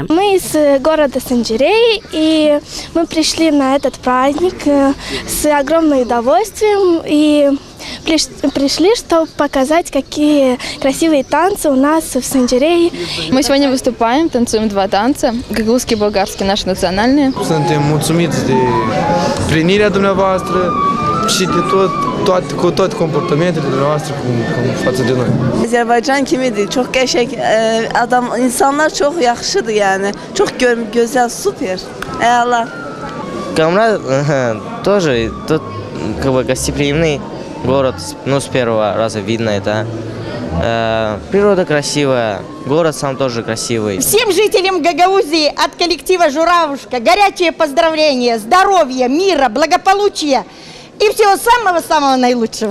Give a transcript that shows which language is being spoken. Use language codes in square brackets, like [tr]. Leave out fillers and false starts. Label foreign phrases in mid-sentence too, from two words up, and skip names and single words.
[ru] Мы из города Санжирей, и мы пришли на этот праздник с огромным удовольствием. И пришли, чтобы показать, какие красивые танцы у нас в Санжирее. Мы сегодня выступаем, танцуем два танца, гагаузский и болгарский, наши национальные. [ro] Suntem mulțumiți de primirea dumneavoastră și de toate comportamentele dumneavoastră față de noi. [gag] Azerbaycan kimidir? Çok gerçek adam, insanlar çok yakışıdır yani. Çok güzel, süper. Allah. [ru] Камрад тоже тут как бы гостеприимный город, ну с первого раза видно это. Природа красивая, город сам тоже красивый. Всем жителям Гагаузии от коллектива «Журавушка» горячее поздравление, здоровья, мира, благополучия и всего самого-самого наилучшего.